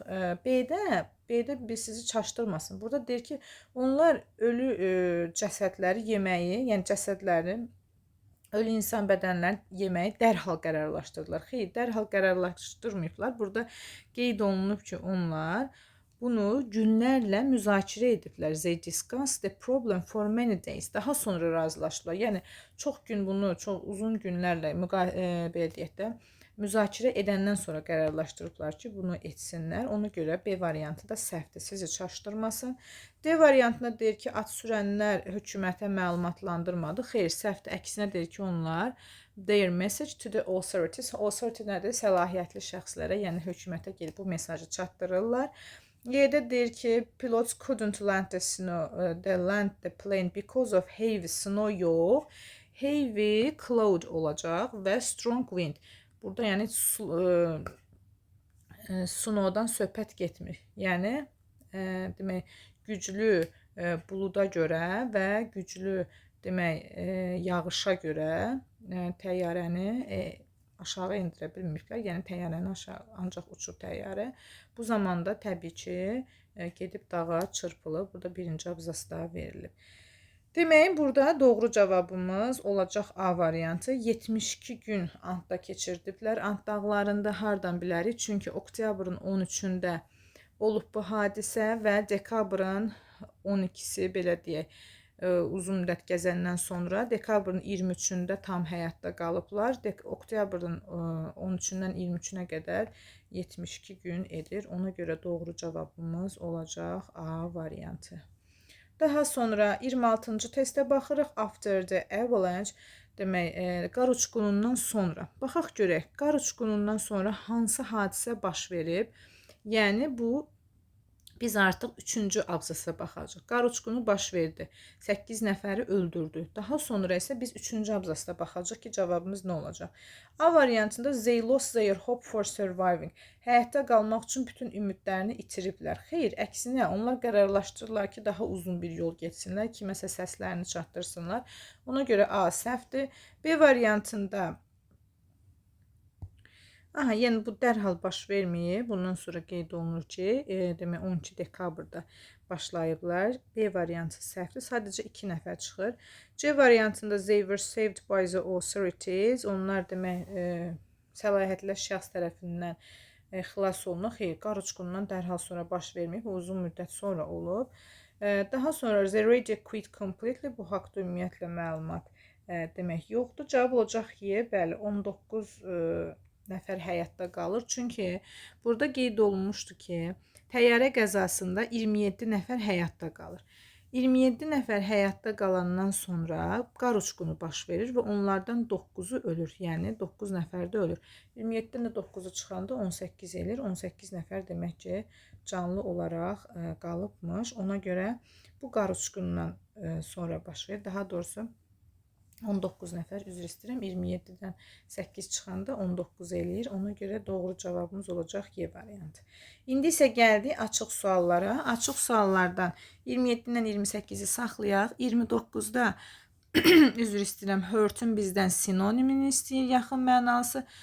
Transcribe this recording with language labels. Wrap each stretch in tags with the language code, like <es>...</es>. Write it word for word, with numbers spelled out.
<az>Ə, B-də B-də bir sizi çaşdırmasın. Burada deyir ki, onlar ölü e, cəsədləri yeməyi, yəni cəsədləri ölü insan bədənlərini yeməyi dərhal qərarlaşdırdılar. Xeyr, dərhal qərarlaşdırmayıblar. Burada qeyd olunub ki, onlar bunu günlərlə müzakirə ediblər.</az> <en>They discussed the problem for many days.</en> <az>Daha sonra razılaşdılar. Yəni çox gün bunu, çox uzun günlərlə müqa- e, belə deyək də, müzakirə edəndən sonra qərarlaşdırıblar ki, bunu etsinlər. Ona görə B variantı da səhvdir. Sizi çaşdırmasın. D variantına deyir ki, at sürənlər hökumətə məlumatlandırmadı. Xeyr, səhvdir. Əksinə deyir ki, onlar</az> <en>their message to the authorities.</en> <az>Authority nədir? Səlahiyyətli şəxslərə, yəni hökumətə gedib bu mesajı çatdırırlar. Y'də deyir ki,</az> <en>pilots couldn't land the snow, uh, the land the plane because of heavy snow</en> <az>yox.</az> <en>Heavy cloud</en> <az>olacaq və</az> <en>strong wind.</en> <az>Burada yəni su, e, e, snowdan söhbət getmir. Yəni e, demək güclü e, buluda görə və güclü demək e, yağışa görə e, təyyarəni e, aşağı endirə bilmirlər. Yəni təyyarəni aşağı ancaq uçur təyyarə. Bu zamanda təbii ki, e, gedib dağa çırpılıb. Burada birinci abzası da verilib. Deməyin, burada doğru cavabımız olacaq A variantı. yetmiş iki gün Antda keçirdiblər. Ant dağlarında hardan bilərik? Çünki oktyabrın on üçündə olub bu hadisə və dekabrın on ikisi, belə deyək, e, uzun müddət gəzəndən sonra dekabrın iyirmi üçündə tam həyatda qalıblar. Dek oktyabrın e, on üçündən iyirmi üçünə qədər yetmiş iki gün edir. Ona görə doğru cavabımız olacaq A variantı. Daha sonra iyirmi altıncı testə baxırıq.</az> <en>After the avalanche</en> <az>demək, e, qar uçqunundan sonra. Baxaq görək, qar uçqunundan sonra hansı hadisə baş verib? Yəni bu biz artıq üçüncü abzasa baxacağıq. Qar uçqunu baş verdi. səkkiz nəfəri öldürdü. Daha sonra isə biz üçüncü abzasda baxacağıq ki, cavabımız nə olacaq. A variantında</az> <en>they lost their hope for surviving.</en> <az>Həyatda qalmaq üçün bütün ümidlərini itiriblər. Xeyr, əksinə onlar qərarlaşdırırlar ki, daha uzun bir yol getsinlər, kiməsə səslərini çatdırsınlar. Ona görə A səhvdir. B variantında Aha, yəni bu dərhal baş verməyib. Bundan sonra qeyd olunur ki, e, demək on iki dekabrda başlayıblar. B variantı səhvdir. Sadəcə iki nəfər çıxır. C variantında</az> <en>they were saved by the authorities.</en> <az>Onlar demək e, səlahiyyətli şəxs tərəfindən e, xilas olunur. Xeyr, qar uçqunundan dərhal sonra baş verməyib. Bu uzun müddət sonra olub. E, daha sonra</az> <en>they radio quit completely.</en> <az>Bu haqda ümumiyyətlə məlumat e, demək yoxdur. Cavab olacaq Y. Bəli, on doqquz e, nəfər həyatda qalır. Çünki burada qeyd olunmuşdu ki, təyyarə qəzasında iyirmi yeddi nəfər həyatda qalır. iyirmi yeddi nəfər həyatda qalandan sonra qar uçqunu baş verir və onlardan dokkuzu ölür. Yəni doqquz nəfər də ölür. iyirmi yeddidən də dokkuzu çıxanda on səkkiz eləyir. on səkkiz nəfər demək ki, canlı olaraq e, qalıbmış. Ona görə bu qar uçqunundan e, sonra baş verir. Daha doğrusu on doqquz nəfər, üzr istəyirəm, iyirmi yeddidən səkkiz çıxanda on doqquz eləyir. Ona görə doğru cavabımız olacaq Y variantı. İndi isə gəldik açıq suallara. Açıq suallardan iyirmi yeddidən iyirmi səkkizi saxlayaq. iyirmi doqquzda üzr istəyirəm, hurt'un bizdən sinonimini istəyir, yaxın mənası.</az>